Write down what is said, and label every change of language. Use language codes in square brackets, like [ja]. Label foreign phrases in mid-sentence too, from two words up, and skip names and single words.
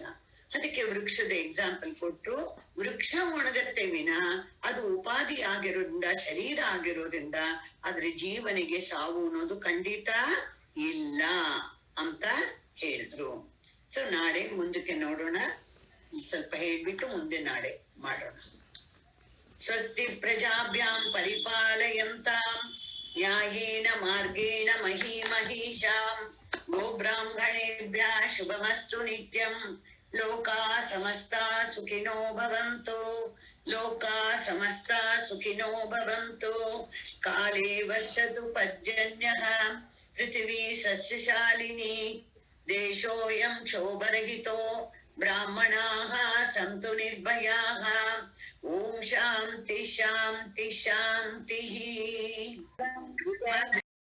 [kn] ಅದಕ್ಕೆ ವೃಕ್ಷದ ಎಕ್ಸಾಂಪಲ್ ಕೊಟ್ಟು, ವೃಕ್ಷ ಒಣಗತ್ತೆ ವಿನ ಅದು ಉಪಾಧಿ ಆಗಿರೋದ್ರಿಂದ, ಶರೀರ ಆಗಿರೋದ್ರಿಂದ ಅದ್ರ ಜೀವನಿಗೆ ಸಾವು ಅನ್ನೋದು ಖಂಡಿತ ಇಲ್ಲ ಅಂತ ಹೇಳಿದ್ರು. ಸೊ ನಾಳೆ ಮುಂದಕ್ಕೆ ನೋಡೋಣ. ಸ್ವಲ್ಪ ಹೇಳ್ಬಿಟ್ಟು ಮುಂದೆ ನಾಳೆ ಮಾಡೋಣ. [sa] ಸ್ವಸ್ತಿ ಪ್ರಜಾಭ್ಯಾಂ ಪರಿಪಾಲಯಂತಾಂ ನ್ಯಾಯೇನ ಮಾರ್ಗೇಣ ಮಹೀಮಹೀಷಾಂ ಗೋಬ್ರಾಹ್ಮಣೇಭ್ಯಃ ಶುಭಮಸ್ತು ನಿತ್ಯಂ. ಲೋಕಾ ಸಮಸ್ತಾ ಸುಖಿನೋ ಭವಂತು. ಲೋಕಾ ಸಮಸ್ತಾ ಸುಖಿನೋ ಭವಂತು. ಕಾಲೇ ವರ್ಷತು ಪರ್ಜನ್ಯಃ ಪೃಥಿವೀ ಸಸ್ಯಶಾಲಿನಿ. ದೇಶೋಯಂ ಕ್ಷೋಭರಹಿತೋ ಬ್ರಾಹ್ಮಣಾಃ ಸಂತು ನಿರ್ಭಯಾಃ. ಓಂ ಶಾಂತಿ ಶಾಂತಿ ಶಾಂತಿ.